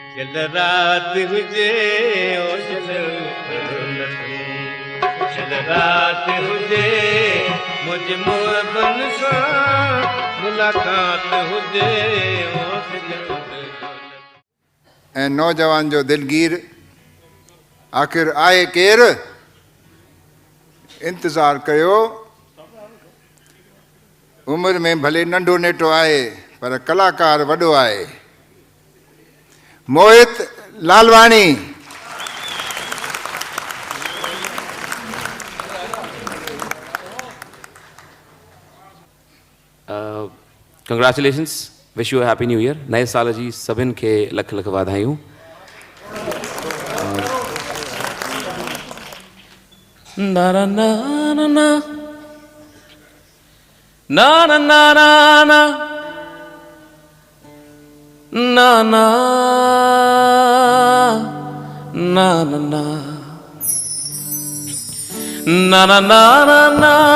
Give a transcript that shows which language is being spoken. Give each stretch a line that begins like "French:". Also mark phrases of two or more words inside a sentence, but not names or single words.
Sindhi: चल रात हुजे ओ चल रात हुजे मुझ मोहबन सां मुलाकात हुजे ओ ऐं नौजवान जो दिलगीर आख़िर आहे केरु? इंतज़ारु कयो, उमिरि में भले नंढो नेटो आहे पर कलाकार वॾो आहे। मोहित लालवाणी। Congratulations.
English: Wish you a happy new year.
Sindhi: नए साल जी सभिनि खे लख लख वाधायूं। ना ना ना ना ना ना ना ना ना ना ना ना ना ना ना ना ना ना